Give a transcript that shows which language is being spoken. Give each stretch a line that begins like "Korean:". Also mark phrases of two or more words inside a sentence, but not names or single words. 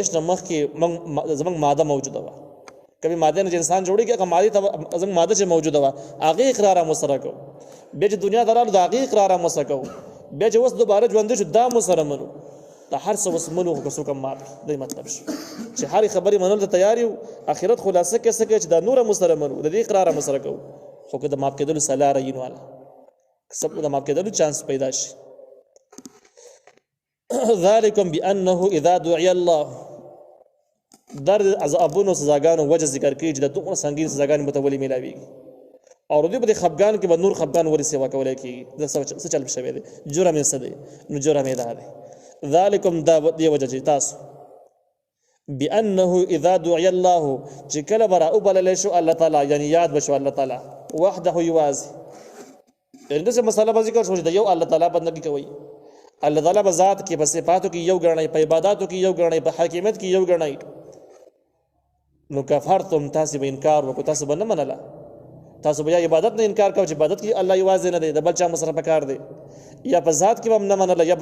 Pashto: نه مخکې زموږ ماده موجوده وه کبي ماده نه چې انسان جوړېږي هغه مادې ته زموږ ماده چې موجوده وه هغې اقرار هم ورسره کوو بیا چې دنیا ته راغلو د هغې اقرار هم ورسره کوو بیا چې اوس دوباره ژوندي شو دا هم ورسره منو دا هر څه اوس منو خو که څوک هم مات دی مطلب شو چې هرې خبرې منلو ته تیار یو آخرت خلاصه کې څه کوي چې دا نور هم ورسره منو د دې اقرار هم ورسره کوو خو که د معاف کېدلو څه لاره وي نو هله د معاف کېدلو چانس پیدا شي
Arabic: ذلكم بأنه إذا دعي الله
Pashto: در عذابونو سزاګانو وجه ذکر کوي چې د دومره سنګین سزاګانې به ته ولې میلاویږي او دوی به د خفګان کې به نور خفګان ولې سیوا کولی کېږي دا څه چل شوی دی جرم یې څه دی نو جرم یې دا دی ذلكم دا دې وجه چې تاسو
Arabic: بأنه إذا دعي الله
Pashto: چې کله به راوبللی شو الله تعالی یعنې یاد به شو الله تعالی وحده یوازې یعنې داسې مسله به ذکر شو چې د یو الله تعالی بندګي کوئ الله تعالی په ذات کې په صفاتو کې یو ګڼئ په عباداتو کې یو ګڼئ په حاکمیت کې یو ګڼئ نو کفرتم تاسو به انکار وکړو تاسو به نه منله تاسو به یا عبادت نه انکار کوئ چې عبادت کې الله یوازې نه دی د بل چا مسره پکار دی یا په ذات کې به هم نه منله یا په